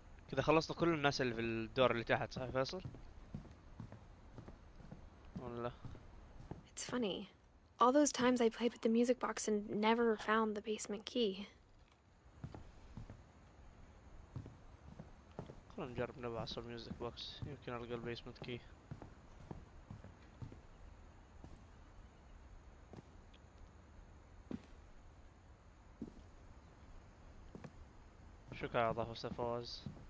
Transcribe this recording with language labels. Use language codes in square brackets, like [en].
[ar] كذا خلصنا كل الناس اللي في الدور اللي تحت، صح فيصل؟ ولا؟ [en] It's funny. All those times I played with the music box and never found the basement key. [ar] خلنا نجرب نبعث الميوزك بوكس، يمكن ألقى البيسمنت كي. شكرا على إضافة أستاذ فواز.